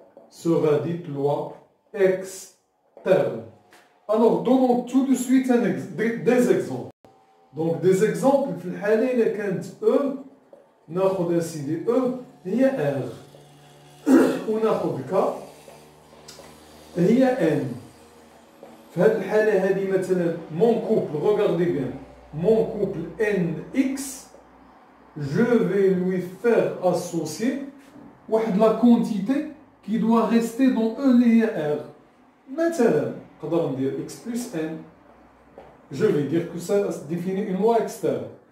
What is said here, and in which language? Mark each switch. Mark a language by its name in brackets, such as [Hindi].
[French] Sera dite loi externe. Alors, donnons tout de suite des exemples. Donc des exemples [Arabic] في الحالة إذا كانت E ناخذ سيدي E هي R وناخذ K هي N. في هذه الحالة هذه مثلا [French] mon couple, regardez bien, mon couple NX, je vais lui faire associer [Arabic] واحد [French] la quantité qui doit rester dans E [Arabic] اللي هي R. مثلا نقدر ندير [French] X plus N. Je vais dire que ça définit une loi externe.